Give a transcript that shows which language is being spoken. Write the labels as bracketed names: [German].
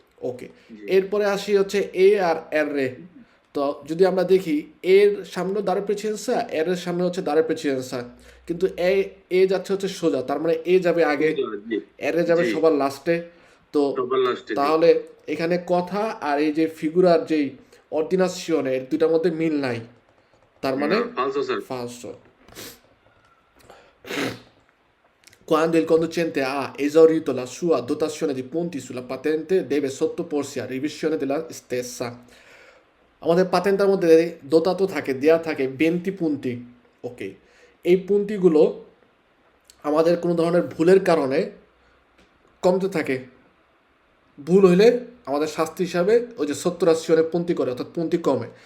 [Bangla] ওকে, এরপরে আসি হচ্ছে এ আর এর রে। তো যদি আমরা দেখি এর সামনে দাঁড়ে পেছি অ্যান্সার, এর এর সামনে হচ্ছে দাঁড়ে পেছি অ্যান্সার, কিন্তু এ যাচ্ছে হচ্ছে সোজা, তার মানে এ যাবে আগে, এর এ যাবে সবার লাস্টে। তো তাহলে এখানে কথা আর এই যে ফিগুরার যেই অর্ডিনাসিওনে এর দুইটার মধ্যে মিল নাই, তার মানে [Italian] না, falso, sir. falso. Quando il conducente ha esaurito la sua dotazione di punti sulla patente, deve sottoporsi a revisione della stessa. [Bangla] আমাদের পাতেন্টের মধ্যে দোতাতো থাকে, দেয়া থাকে 20 পুন্তি। ওকে, এই পুন্তিগুলো আমাদের কোনো ধরনের ভুলের কারণে কমতে থাকে। ভুল হইলে আমাদের শাস্তি হিসাবে ওই যে 70-80 পন্তি করে, অর্থাৎ পন্তি কমে।